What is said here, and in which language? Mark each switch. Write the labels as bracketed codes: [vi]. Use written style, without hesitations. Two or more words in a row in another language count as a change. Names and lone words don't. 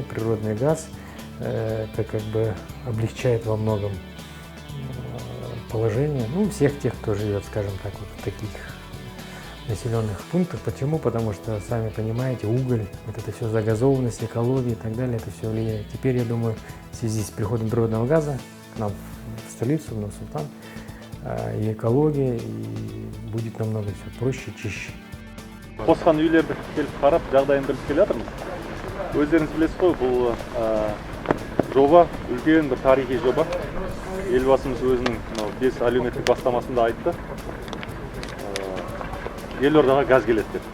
[ru] Природный газ это как бы облегчает во многом положение, ну, всех тех, кто живет, скажем так, вот в таких населенных пунктах. Почему? Потому что, сами понимаете, уголь, вот это все, загазованность, экология и так далее, это все влияет. Теперь, я думаю, в связи с приходом природного газа к нам в столицу, в Нур-Султан, и экология, и будет намного все проще, чище. [kk] Қосқан үйлерді келіп қарап, жағдайын біліп келе жатырмыз. Өздеріңіз білесіз ғой, бұл жоба үлкен бір тарихи жоба. Елбасымыз өзінің 5 әлеуметтік бастамасында айтты. Елордаға газ келеді деп.